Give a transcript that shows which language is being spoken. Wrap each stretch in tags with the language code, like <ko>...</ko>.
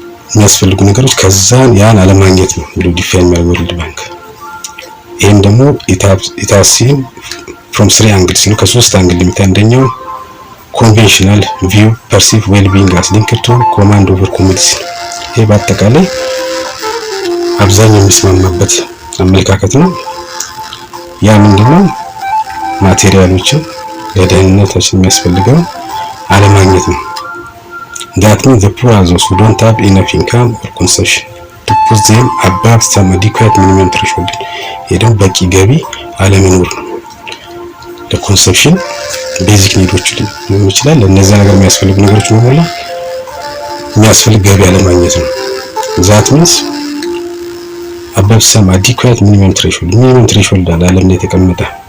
<am>የሚያስፈልጉ ነገሮች ከዛን ያን አለማግኘት ነው ብሎ ዲፋይን የሚያደርገው ወርልድ ባንክ። ይሄም ደግሞ</am> <en>it has seen from three angles</en> <am>ነው ከሶስት አንግል የሚታይ አንደኛው</am> <en>conventional view perceive well-being as linked to command over commodities።</en> <am>ይሄ በአጠቃላይ አብዛኛው የሚስማማበት አመለካከት ነው። ያ ምንድነው? ማቴሪያሎችን ለደህንነታችን የሚያስፈልገው አለማግኘት ነው።</am> <en>that means the poor are those who don't have enough income or consumption to put them above some adequate minimum threshold.</en> <am>ይሄ ደግሞ በቂ ገቢ አለመኖር ነው። ለኮንሰፕሽን ቤዚክ ኒዶች ሊሆን ይችላል። ለነዛ ነገር የሚያስፈልጉ ነገሮች በሙሉ የሚያስፈልግ ገቢ አለማግኘት ነው።</am> <en>that means above some adequate minimum threshold</en> <am>አለ ዓለም ላይ የተቀመጠ</am>